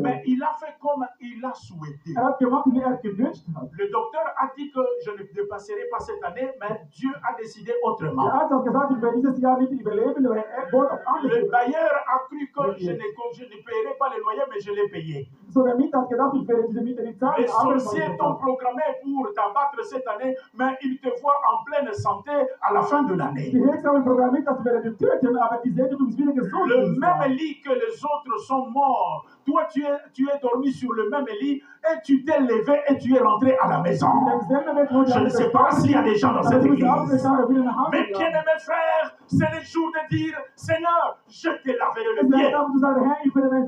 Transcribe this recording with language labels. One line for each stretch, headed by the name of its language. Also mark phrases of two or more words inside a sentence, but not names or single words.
French: mais il a fait comme il a souhaité.
German: Hat gemacht, wie gewünscht hat.
French: Le docteur a dit que je ne dépasserai pas cette année, mais Dieu a décidé autrement.
German: Der Arzt hat gesagt, ich werde dieses Jahr nicht überleben, aber er wollte auch anders.
French: Le bailleur a cru que je ne paierai pas les loyers, mais je l'ai payé.
German: So, der Mieter hat gedacht, ich werde diese Miete nicht zahlen.
French: Les
German: aber
French: sorciers t'ont programmé pour t'abattre cette année, mais ils te voient en pleine santé à la fin de l'année.
German: Die Hexen haben programmiert, dass wir den töten, aber die sehen, du bist wieder gesund.
French: Le même lit que les autres sont morts. Toi, tu es dormi sur le même lit et tu t'es levé et tu es rentré à la maison. Je ne sais pas s'il y a des gens dans cette église. Mais bien-aimés frères, c'est le jour de dire, Seigneur, je te laverai le pied.